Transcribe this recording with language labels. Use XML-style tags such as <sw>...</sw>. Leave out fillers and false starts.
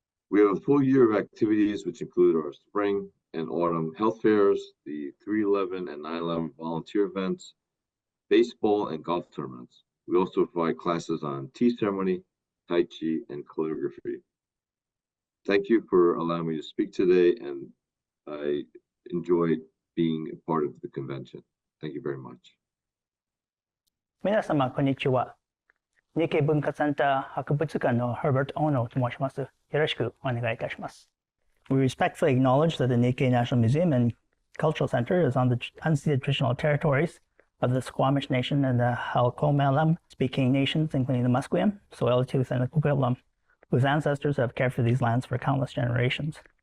<en>We have a full year of activities, which include our spring and autumn health fairs, the 3/11 and 9/11 volunteer events, baseball and golf tournaments. We also provide classes on tea ceremony, Tai Chi, and calligraphy. Thank you for allowing me to speak today, and I enjoyed being a part of the convention. Thank you very much.</en> <ja>皆様、こんにちは。日系文化センター博物館の Herbert Ono と申します。よろしくお願いいたします。</ja> <en>We respectfully acknowledge that the Nikkei National Museum and Cultural Center is on the unceded traditional territories of the Squamish Nation and the Halkomelem speaking nations, including the Musqueam, Tsleil-Waututh, and the Coquitlam, whose ancestors have cared for these lands for countless generations.</en>